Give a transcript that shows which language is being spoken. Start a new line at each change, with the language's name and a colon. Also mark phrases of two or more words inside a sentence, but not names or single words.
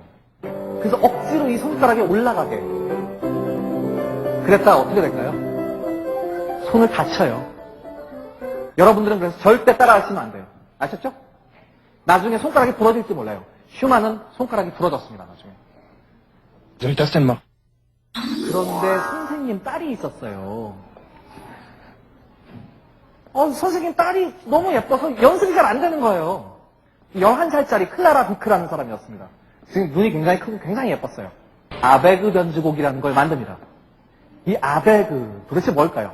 Korean: 그래서 억지로 이 손가락이 올라가게. 그랬다가 어떻게 될까요? 손을 다쳐요. 여러분들은 그래서 절대 따라하시면 안 돼요. 아셨죠? 나중에 손가락이 부러질지 몰라요. 슈만은 손가락이 부러졌습니다. 나중에.
German: Soll ich das denn machen?
Korean: 그런데 선생님 딸이 있었어요. 선생님 딸이 너무 예뻐서 연습이 잘 안 되는 거예요. 11살짜리 클라라 비크라는 사람이었습니다. 지금 눈이 굉장히 크고 굉장히 예뻤어요. 아베그 변주곡이라는 걸 만듭니다. 이 아베그, 도대체 뭘까요?